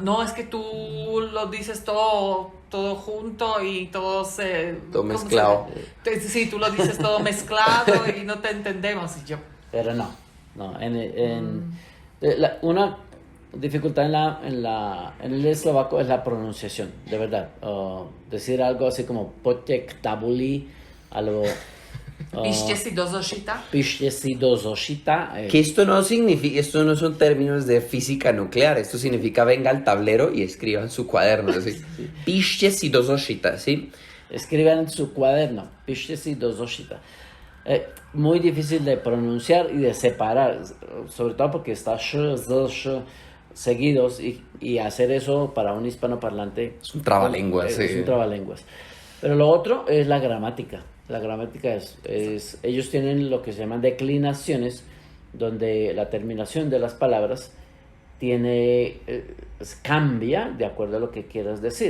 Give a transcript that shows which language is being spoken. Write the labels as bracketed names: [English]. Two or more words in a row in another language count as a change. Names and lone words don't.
[Spanish] No, es que tú lo dices todo junto y todo se... Todo ¿cómo se mezclado. dice? Sí, tú lo dices todo mezclado y no te entendemos. Y yo... Pero no. Una dificultad en el eslovaco es la pronunciación, de verdad. Decir algo así como [Slovak] potek tabuli, [Spanish] algo... [Slovak] Pište si do zošita. Pište si do zošita. [Spanish] Que esto no significa, esto no son términos de física nuclear, esto significa venga al tablero y escriba en su cuaderno, así. [Slovak] Piście si do zošita, [Spanish] ¿sí? Escriban en su cuaderno. [Slovak] Pište si do zošita. [Spanish] Muy difícil de pronunciar y de separar, sobre todo porque está sh, z, sh seguidos y hacer eso para un hispanoparlante Es un trabalenguas, es sí. un trabalenguas. Pero lo otro es la gramática. La gramática es ellos tienen lo que se llaman declinaciones, donde la terminación de las palabras cambia de acuerdo a lo que quieras decir.